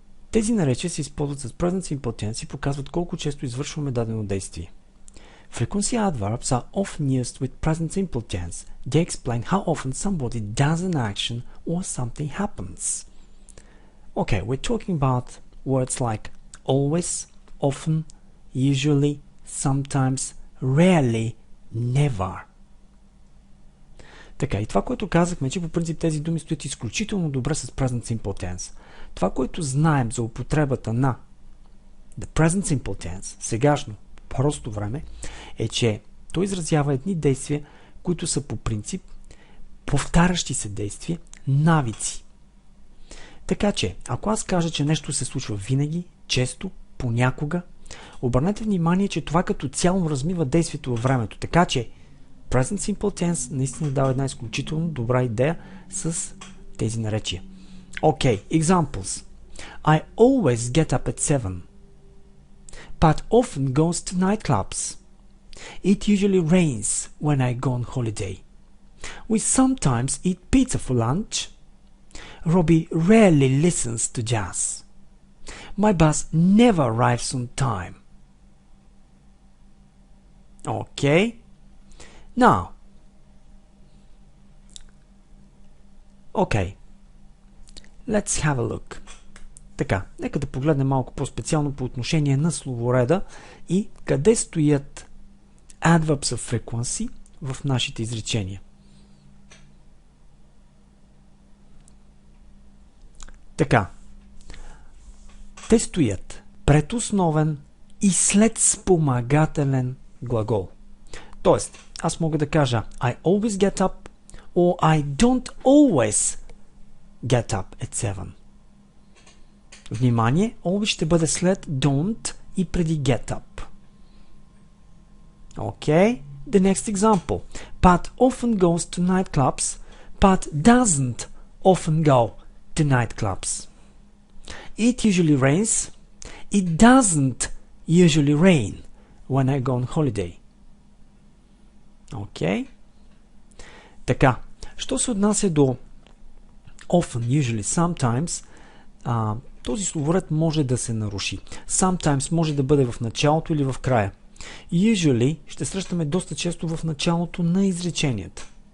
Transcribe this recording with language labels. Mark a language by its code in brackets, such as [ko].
[bg] Тези наречия се използват с present simple tense и показват колко често извършваме дадено действие. [en] Frequency adverbs are often used with present simple tense. They explain how often somebody does an action or something happens. Okay, we're talking about words like always, often, usually, sometimes, rarely, never. [bg] Така, и това, което казахме, че по принцип тези думи стоят изключително добре с present simple tense. Това, което знаем за употребата на the present simple tense, сегашно, просто време, е, че той изразява едни действия, които са по принцип повтарящи се действия, навици. Така че, ако аз кажа, че нещо се случва винаги, често, понякога, обърнете внимание, че това като цяло размива действието във времето. Така че, present simple tense наистина дава една изключително добра идея с тези наречия. [en] Okay, examples. I always get up at 7, but often goes to nightclubs. It usually rains when I go on holiday. We sometimes eat pizza for lunch. Robbie rarely listens to jazz. My bus never arrives on time. Okay. Now. Okay. Let's have a look. [bg] Така, нека да погледнем малко по-специално по отношение на словореда и къде стоят Adverbs of Frequency в нашите изречения. Така, те стоят пред основен и след спомагателен глагол. Тоест, аз мога да кажа [en] I always get up or I don't always get up at 7. [bg] Внимание, always ще бъде след don't и преди get up. [en] Okay, the next example. Pat often goes to nightclubs, Pat doesn't often go to nightclubs. It usually rains, it doesn't usually rain when I go on holiday. Okay. [bg] Така, що се отнася до often, usually, sometimes, този словоред може да се наруши. Sometimes може да бъде в началото или в края. Usually ще срещаме доста често в началото на изреченията.